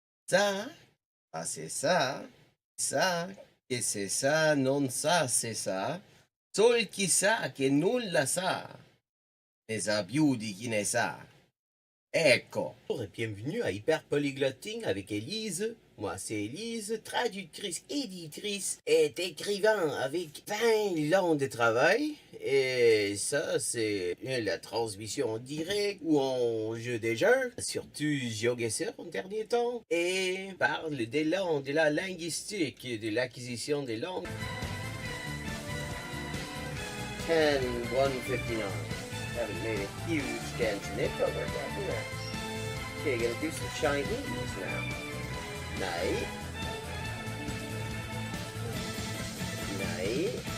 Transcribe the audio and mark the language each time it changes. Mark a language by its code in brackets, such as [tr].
[it] Ça, c'est ça, ça, che c'est ça, non ça, c'est ça, sol chi sa che nulla sa, ne sa più di chi ne sa. Ecco. [fr] Bonjour et bienvenue à Hyperpolyglotting avec Elise. Moi, c'est Elise, traductrice, éditrice et écrivain avec 20 ans de travail. Et ça, c'est la transmission en direct ou en jeu des jeux, surtout GeoGuessr en dernier temps. Et parle des langues, de la linguistique, de l'acquisition des langues. 10-159. [en] Haven't made a huge dent in it, but we're getting there. Okay, gonna do some Chinese now. [sv] Nej. Nej.